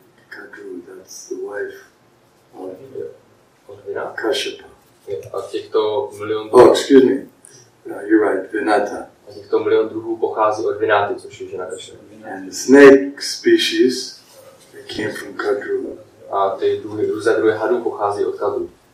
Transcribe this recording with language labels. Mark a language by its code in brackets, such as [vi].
[en] Kadru, that's the wife of Kashyapa. [cs] A těchto milion [en] Oh, excuse me. No, you're right, Vinata. [cs] A těchto milion druhů pochází od Vinaty, což je žena Kashyapa. [en] And the snake species, they came from Kadru. [cs] A ty různé druhy hadů pochází od Kadru.